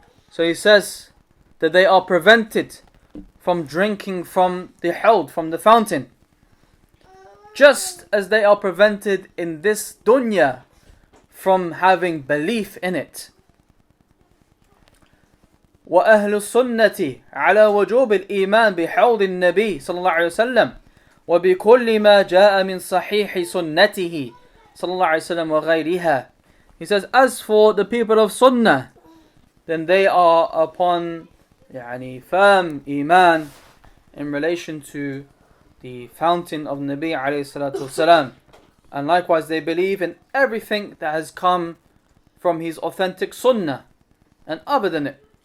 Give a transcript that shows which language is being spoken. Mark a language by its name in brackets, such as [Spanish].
[English] So he says that they are prevented from drinking from the held, from the fountain, just as they are prevented in this dunya from having belief in it. [Arabic] وأهل السنة على وجوب الإيمان بحوض النبي صلى الله عليه وسلم وبكل ما جاء من صحيح سنته صلى الله عليه وسلم وغيرها. [English] He says, as for the people of Sunnah, then they are upon firm iman in relation to the fountain of Nabi alayhi salatu wasalam. And likewise they believe in everything that has come from his authentic Sunnah and other than it.